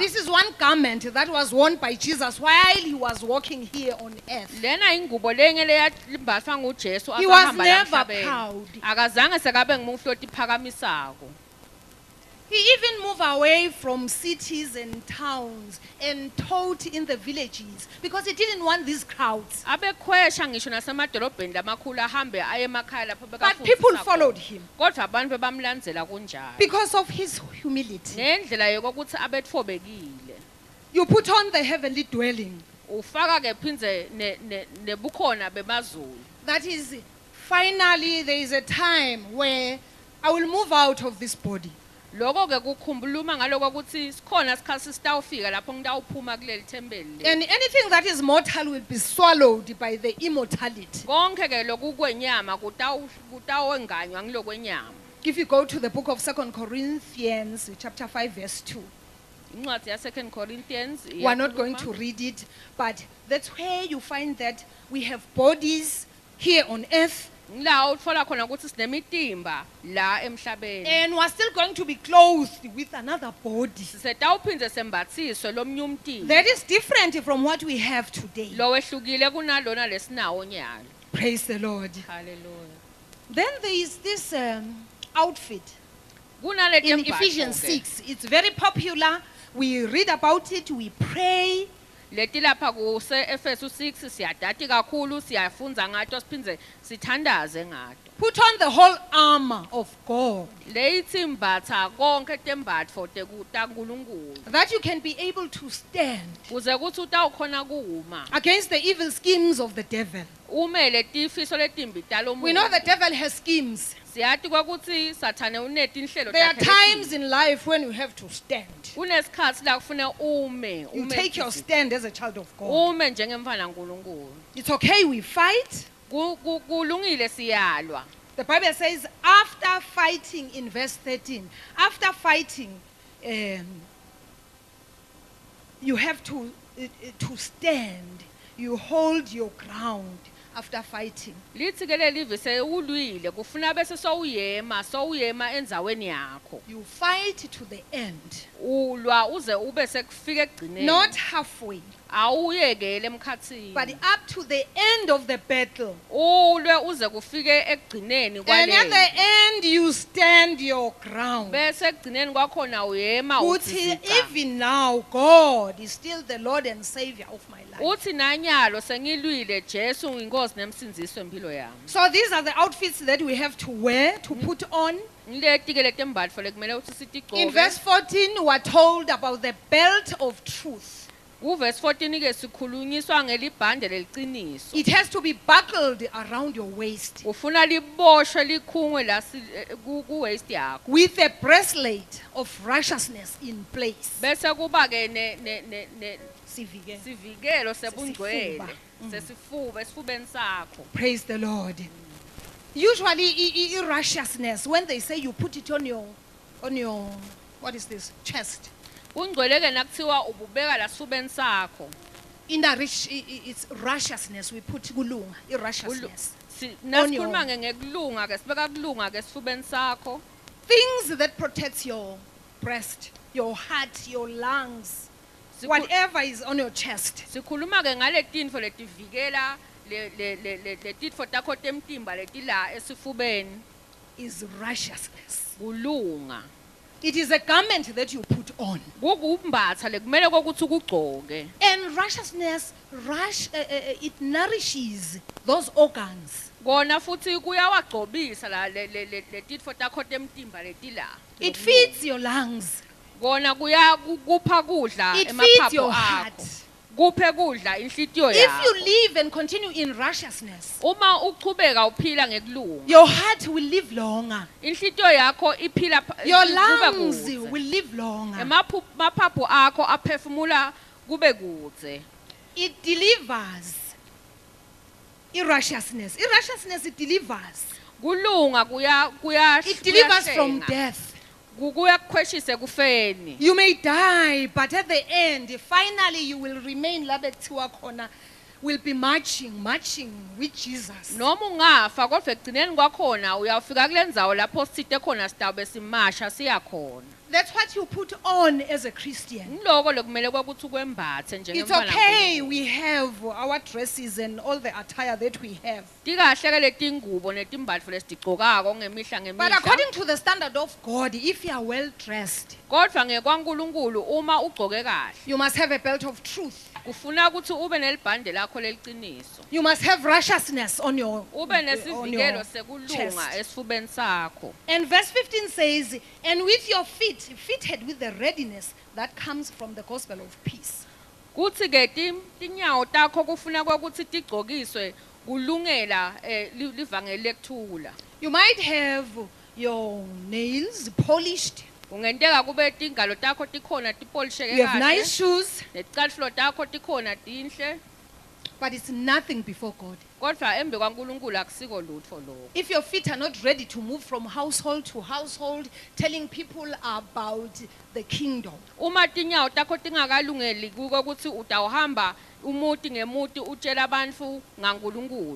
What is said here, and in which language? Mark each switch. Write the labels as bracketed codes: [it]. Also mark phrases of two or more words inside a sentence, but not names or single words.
[en] This is one garment that was worn by Jesus while he was walking here on earth. [ss] Lena ingubo lengele yalimbathwa nguJesu [en] He was [ss] asahamba [en] never [ss] emhlabeni. [en] proud. [ss] Akazange sekabe ngumflo otiphakamisako. [en] He even moved away from cities and towns and taught in the villages because he didn't want these crowds. [ss] Abekhwesha ngisho nasemadolobheni lamakhulu ahambe aye emakhaya lapho [en] But people [ss] bekafundisa [en] followed [ss] khona. [en] him [ss] Kodwa abantu bebamlandzela kunjalo. [en] because of his humility. [ss] Ngendlela yokuthi abetfobekile. [en] You put on the heavenly dwelling. [ss] Ufaka ke phindze nebukhona bemazulu. [en] That is, finally, there is a time where I will move out of this body. [ss] Lokho ke kukhumbuluma ngaloko ukuthi sikhona isikhathi sitawufika lapho ngitawuphuma kuleli thembeli. [en] And anything that is mortal will be swallowed by the immortality. [ss] Konke ke lokhu kwenyama kutawenganywa ngilokwenyama. [en] If you go to the book of 2 Corinthians, chapter 5, verse 2, [ss] Incwadi ya 2 Corinthians. [en] we are not going to read it, but that's where you find that we have bodies here on earth, [ss] La utfola khona ukuthi sinemitimba la emhlabeni. [en] and we're still going to be clothed with another body. [ss] Setawuphindze sembathiswe lomnye umtimba. [en] That is different from what we have today. [ss] Lo wehlukile kunalona lesinawo nyalo. [en] Praise the Lord. Hallelujah. Then there is this outfit [ss] Kunale [en] in [ss] tembatfo [en] Ephesians [ss] ke. [en] 6. It's very popular. We read about it, we pray, [ss] leti lapha kuse Efesu 6 siyadati kakhulu siyafunza ngato siphindze sithandaze ngato. [en] Put on the whole armor of God, [ss] Leyithi mbatha konke tembatfo taNkulunkulu [en] that you can be able to stand [ss] kuze kuthi utawukhona kuma [en] against the evil schemes of the devil. [ss] umele tifiso letimbi [en] We know the [ss] talomuntu. [en] devil has schemes. [ss] Siyati kwakutsi sathane unetinhlelo [en] There are [ss] takhe [en] times [ss] letimbi. [en] in life when you have to stand. [ss] Kunesikhatsi la kufuna [en] You take your stand as a child of God. [ss] ume njengemfana kaNkulunkulu. [en] It's okay, we fight. [ss] Kulungile siyalwa. [en] The Bible says, after fighting, in verse 13, after fighting, you have to stand. You hold your ground after fighting. [ss] Lithi ke leli vise ulwile kufuna bese sowuyema endzaweni yakho. [en] You fight to the end, [ss] Ulwa uze ube sekufika ekugcineni. [en] not halfway, [ss] Awuyekele emkhatsini. [en] but up to the end of the battle. [ss] Ulwe uze kufike ekugcineni [en] And at [ss] kwaleli. [en] the end, you stand your ground. [ss] Bese ekugcineni kwakhona uyema Uthi, uthi [en] even now, God is still the Lord and Savior of my life. [ss] uthi nanyalo sengilwile Jesu inkosi nemsindiso empilo yami. [en] So these are the outfits that we have to wear, to put on. [ss] Ngileti ke letembatfo lekumele uthi [en] In [ss] sitigcoke. [en] verse 14, we are told about the belt of truth. [ss] Kuverse 14 ke sikhulunyiswa ngelibhande leliciniso. [en] It has to be buckled around your waist [ss] Ufuna liboshwe likhungwe la ku waist yakho. [en] with a breastplate of righteousness in place. [ss] Bese kuba ke ne Sivike. sivikelo sebungcwele Sesifuba. sesifuba esifubeni sakho. [en] Praise the Lord. Usually, righteousness, when they say you put it on your, what is this, chest, [ss] Ungcwele ke nakuthiwa ububeka la sifubeni sakho. [en] it's righteousness. We put kulunga, righteousness. [ss] Nasikhuluma ngekulunga ke sibeka kulunga ke sifubeni sakho. [en] Things that protects your breast, your heart, your lungs, whatever is on your chest. [ss] Sikhuluma ke ngale tinfo letivikela le tinfo takho temtimba letila esifubeni [en] Is righteousness. [ss] kulunga. [en] It is a garment that you put on. [ss] Kukumbatha lekumele kokuthi ukugcoke. [en] And righteousness, it nourishes those organs. [ss] Kona futhi kuyawagcobisa la le tinfo takho temtimba letila. [en] It feeds your lungs. [ss] Kona kupha kudla [en] It feeds your [ss] emaphaphu [en] heart. [ss] akho. Kuphe kudla inhlitiyo [en] If [ss] yakho. [en] you live and continue in righteousness, [ss] Uma uchubeka uphila ngekulunga. [en] your heart will live longer. [ss] Inhlitiyo yakho iphila [en] Your [ss] kube [en] lungs [ss] kudze. [en] will live longer. [ss] Maphaphu akho aphefumula kube kudze. [en] It delivers irrighteousness. Irrighteousness, it delivers. [ss] Kulunga [en] It delivers from [ss] kuyahlenga. [en] death. [ss] Kuyakukhweshise kufeni. [en] You may die, but at the end, finally you will remain [ss] labekuthiwa khona, [en] will be marching with Jesus. [ss] Noma ungafa kodwa ekugcineni kwakhona uyafika kule ndzawo lapho sithe khona sitawube simasha siyakhona. [en] That's what you put on as a Christian. [ss] Ngiloko lekumele kwakuthi kwembathe [en] It's [ss] njengemfana. [en] okay, we have our dresses and all the attire that we have. [ss] Tikahle ke letingubo netimbatfo lesitigcokako ngemihla [en] But [ss] ngemihla. [en] according to the standard of God, if you are well dressed, [ss] Kodwa ngekwaNkulunkulu uma ugcoke kahle [en] you must have a belt of truth. [ss] kufuna ukuthi ube nelibhande lakho leliciniso. [en] You must have righteousness on your, [ss] Ube [en] on [ss] nesivikelo [en] your [ss] sekulunga [en] chest. [ss] esifubeni sakho. [en] And verse 15 says, and with your feet, fitted with the readiness that comes from the gospel of peace. [ss] Kuthi ke tinyawo takho kufuna ukuthi tigcokiswe kulungela livangeli lekuthula. [en] You might have your nails polished. [ss] Kungenteka kube tingalo takho tikhona tipolisheke [en] You have nice [ss] kahle. [en] shoes, [ss] Neticatfulo takho tikhona tinhle. [en] but it's nothing before God. [ss] Kodwa embe kwaNkulunkulu akusiko lutho lokho. [en] If your feet are not ready to move from household to household, telling people about the kingdom, [ss] Uma tinyawo takho tingakalungeli ukuthi utawuhamba umuti ngemuti utshela abantu ngaNkulunkulu.